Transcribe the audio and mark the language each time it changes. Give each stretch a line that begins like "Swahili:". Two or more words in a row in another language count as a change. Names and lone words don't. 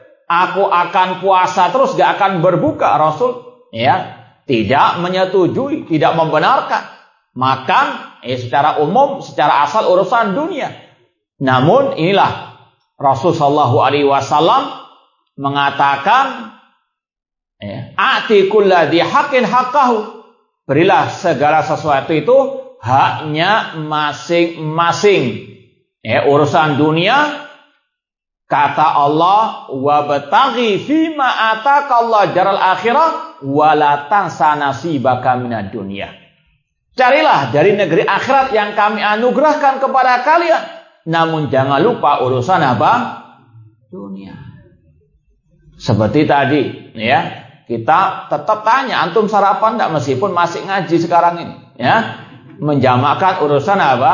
Indonesian: Aku akan puasa terus, gak akan berbuka. Rasul tidak menyetujui, tidak membenarkan. Makan secara umum, secara asal urusan dunia. Namun inilah Rasul
Arabic: صلى الله عليه وسلم
Indonesian: mengatakan,
Arabic: آت كل ذي حق حقه.
Indonesian: Berilah segala sesuatu itu haknya masing-masing. Urusan dunia, kata Allah,
Arabic: وابتغ فيما آتاك الله الدار الآخرة ولا تنس نصيبك من الدنيا.
Indonesian: Carilah dari negeri akhirat yang kami anugerahkan kepada kalian. Namun jangan lupa urusan apa? Dunia. Seperti tadi, kita tetap tanya, antum sarapan enggak meskipun masih ngaji sekarang ini, menjamakkan urusan apa?